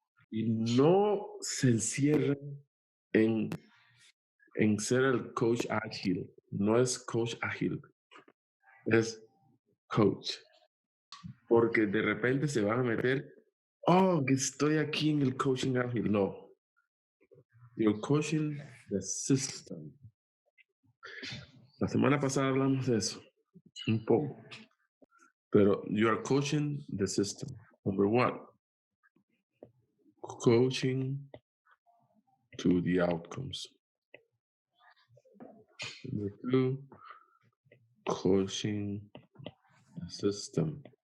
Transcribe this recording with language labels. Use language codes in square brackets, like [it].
[es] Y no se encierren en ser el coach ágil. No es coach ágil. es coach. Porque de repente se van a meter, oh, que estoy aquí en el coaching ágil. No. [en] You're coaching the system. [es] La semana pasada hablamos de eso, un poco. [en] Pero you are coaching the system. Number one, coaching to the outcomes. Number two, coaching the system.